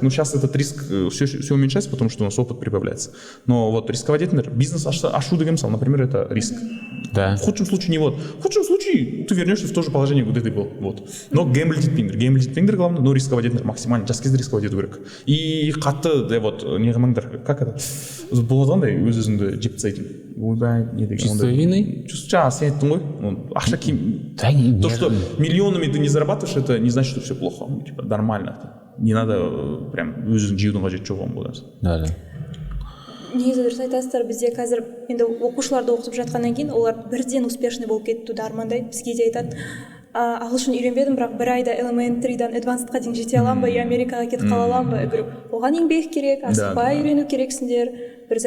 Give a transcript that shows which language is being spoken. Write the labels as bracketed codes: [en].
[ru] Ну, сейчас этот риск все уменьшается, потому что у нас опыт прибавляется. Но вот рисковать, например, [kk] бизнес ашу деген сал, [ru] например, это риск. Да. В худшем случае не вот. В худшем случае ты вернешься в то же положение, где ты был. Вот. Но гэмблить етпеңдер главное, но рисковать максимально. [kk] Жас кезде [ru] рисковать [kk] ету керек. И қатты, да, вот, не қылмаңдар, как это? Болады андай өз-өзіңді жеп тастайтын. Ойбай, не деген. [ru] Чувство вины? [kk] Сен айттың ғой, [ru] ақша то, что миллионами ты не зарабатываешь, это не значит, что все плохо. Типа, нормально. Не надо прям [kk] өзің жеудің қажеті жоқ оған болады. [ru] Да. [kk] Негізі дұрыс айтасыздар, бізде қазір енді оқушыларды оқытып жатқаннан кейін олар бірден успешный болып кетуді армандайды. Бізге де айтады, ағылшын үйренбедім, бірақ бір айда elementary-дан advanced-қа дейін жете аламын ба, и Америкаға кетіп қала аламын ба? [ru] Я говорю, [kk] оған еңбек керек, асықпай үйрену керексіңдер.